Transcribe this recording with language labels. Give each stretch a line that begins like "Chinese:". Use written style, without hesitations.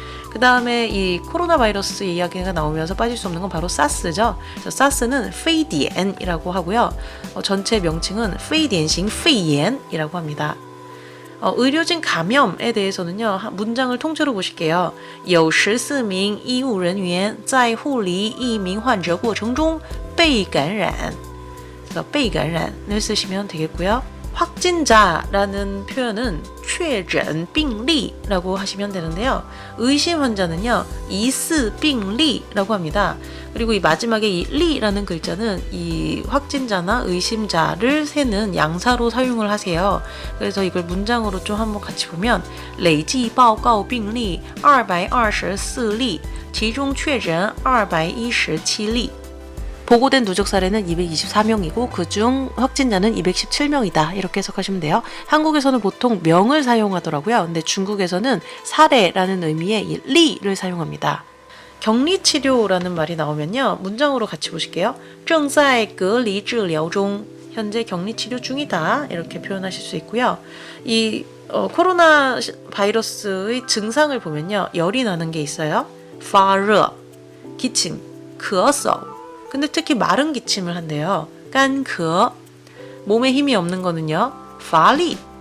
Korean: 그 다음에 이 코로나 바이러스 이야기가 나오면서 빠질 수 없는 건 바로 사스죠. 사스는 非典이라고 하고요. 전체 명칭은 非典型肺炎이라고 합니다. 의료진 감염에 대해서는요, 문장을 통째로 보실게요.
Chinese: 有14名医务人员在护理一名患者过程中被感染.
Korean: 그래서 被感染을 쓰시면 되겠고요. 확진자라는 표현은 确诊病例라고 하시면 되는데요. 의심 환자는요, 疑似病例라고 합니다. 그리고 이 마지막에 이 리라는 글자는 이 확진자나 의심자를 세는 양사로 사용을 하세요. 그래서 이걸 문장으로 좀 한번 같이 보면
Chinese: 累计报告病例224例 其中确诊217例
Korean: 보고된 누적 사례는 224명이고 그중 확진자는 217명이다. 이렇게 해석하시면 돼요. 한국에서는 보통 명을 사용하더라고요. 근데 중국에서는 사례라는 의미의 이 리를 사용합니다. 격리치료라는 말이 나오면요. 문장으로 같이 보실게요.
Chinese: 正在隔离治疗中
Korean: 현재 격리치료 중이다. 이렇게 표현하실 수 있고요. 이 코로나 바이러스의 증상을 보면요. 열이 나는 게 있어요. 发热, 기침, 咳嗽. 근데 특히 마른 기침을 한대요. 干咳.몸에 힘이 없는 거는요. 乏力.